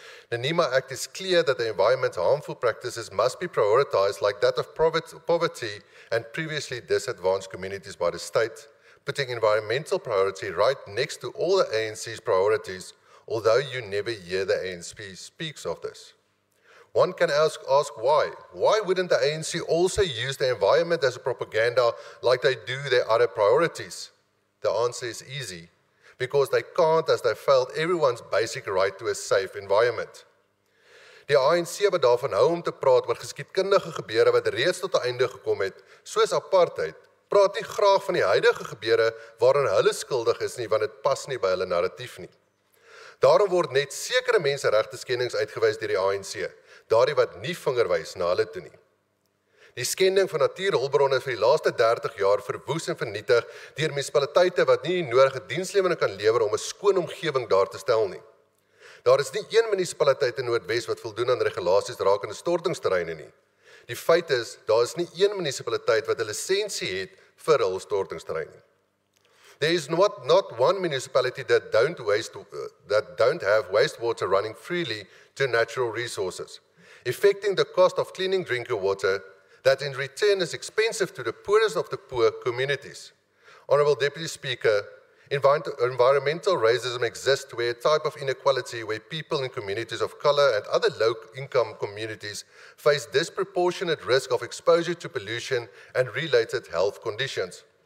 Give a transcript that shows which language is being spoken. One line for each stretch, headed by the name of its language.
English: The NEMA Act is clear that the environment's harmful practices must be prioritized like that of poverty and previously disadvantaged communities by the state, putting environmental priority right next to all the ANC's priorities, although you never hear the ANC speaks of this. One can ask why. Why wouldn't the ANC also use the environment as a propaganda like they do their other priorities? The answer is easy. Because they can't, as they failed everyone's basic right to a safe environment.
Afrikaans: Die ANC wat daarvan hou om te praat oor geskiedkundige gebeure wat reeds tot 'n einde gekom het, soos apartheid, praat nie graag van die huidige gebeure waaraan hulle skuldig is nie, want dit pas nie by hulle narratief nie. Daarom word net sekere menseregte skendings uitgewys deur die ANC, daardie wat nie vinger wys na hulle toe nie. Die skending van natuurhulpbronne vir die laaste 30 jaar verwoes en vernietig deur munisipaliteite wat nie die nodige dienslewering kan lewer om 'n skoon omgewing daar te stel nie. Daar is nie een munisipaliteit in Noordwes wat voldoen aan regulasies rakende stortingsterreine nie. Die feit is, daar is nie een munisipaliteit wat 'n lisensie het vir hul stortingsterrein nie.
English: There is not one municipality that don't have wastewater running freely to natural resources, affecting the cost of cleaning drinking water that in return is expensive to the poorest of the poor communities. Honourable Deputy Speaker, environmental racism exists where a type of inequality where people in communities of colour and other low-income communities face disproportionate risk of exposure to pollution and related health conditions.